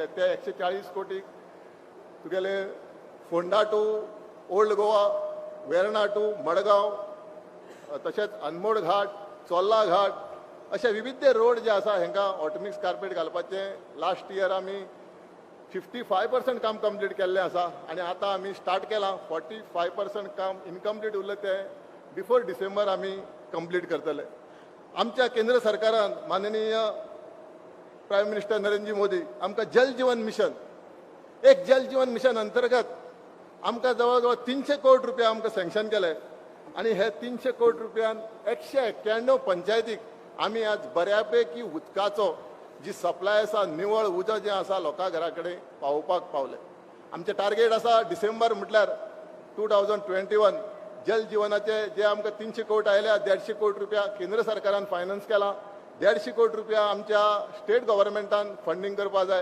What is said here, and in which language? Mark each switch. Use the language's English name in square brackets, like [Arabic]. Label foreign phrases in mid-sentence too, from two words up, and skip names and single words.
[Konkani] ते 140 कोटीक तुगेले फोंडा टू ओल्ड गोवा, वेर्णा टू मडगांव, तशेंच अनमोड घाट, चोल्ला घाट अशे विविध रोड जे आसा हांकां [English] hotmix carpet [Konkani] घालपाचे [English] last year [Konkani] आमी 55% काम कंप्लीट केल्लें आसा आनी आतां आमी स्टार्ट केलां. 45% काम इनकम्प्लीट उरलें तें [English] before December [Konkani] आमी कंप्लीट करतले. आमच्या केंद्र सरकारान माननीय [English] prime minister [Konkani] नरेंद्र मोदी आमकां जल जीवन मिशन, एक जल जीवन मिशन अंतर्गत आमकां जवळ जवळ 300 कोटी रुपया आमकां सँक्शन केले आणि हे 300 कोटी रुपयान 191 पंचायतीक आमी आज बऱ्यापैकी उदकाचो जी सप्लाय आसा, निवळ उदक जें आसा लोकां घरा कडेन पावोवपाक पावले. आमचें टार्गेट आसा डिसेंबर म्हटल्यार 2021 जल जीवनाचे जे आमकां 300 कोटी आयल्या, 150 कोटी रुपया केंद्र सरकारान फायनान्स केला, 150 कोटी रुपया आमच्या [English] state governmentan [Konkani] फंडींग करपा जाय.